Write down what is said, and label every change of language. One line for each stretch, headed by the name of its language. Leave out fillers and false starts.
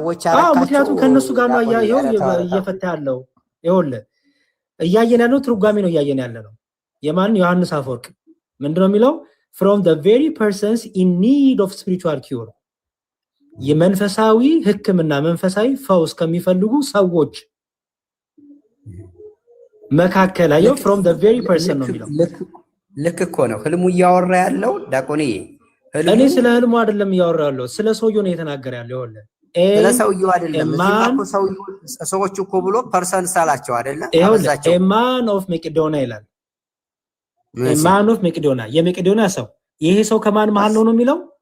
Amharic: አራካቸው ምክንያቱም ከነሱ ጋር ነው እየፈታ ያለው። ይኸውልህ እያየን ያለው ትርጓሜ ነው እያየን ያለው። የማን ዮሐንስ አፈወርቅ ምንድነው የሚለው?
English: from the very persons in need of spiritual cure
Amharic: የመንፈሳዊ ሕክምና መንፈሳዊ ፈውስ ከሚፈልጉ ሰዎች መካከል አየው
English: from the very person
Amharic: ነው የሚለው። ልክ እኮ ነው ህልሙ እያወራ ያለው ዳቆኔ። እኔ ስለ ህልሙ አይደለም እያወራ ያለው ስለ ሰውየው ነው የተናገረ ያለው። ስለሰውየው አይደለም። ሰዎች እኮ ብሎ ፐርሰን ሳላቸው አይደለም።
English: a man of Macedonia
Amharic: ይላል።
English: a man of Macedonia
Amharic: የመቄዶንያ ሰው። ይሄ ሰው ከማን መሃል ነው የሚለው?